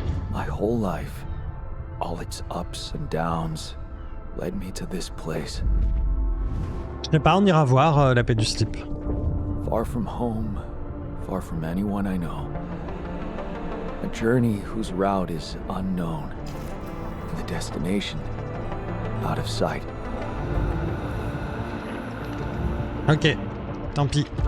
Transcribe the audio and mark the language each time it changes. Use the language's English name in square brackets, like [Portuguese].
[English] My whole life, all its ups and downs, led me to this place. [French] Je sais pas, on ira voir la paix du slip. [English] Far from home, far from anyone I know. A journey whose route is unknown. The destination, out of sight. [French] Ok, tant pis.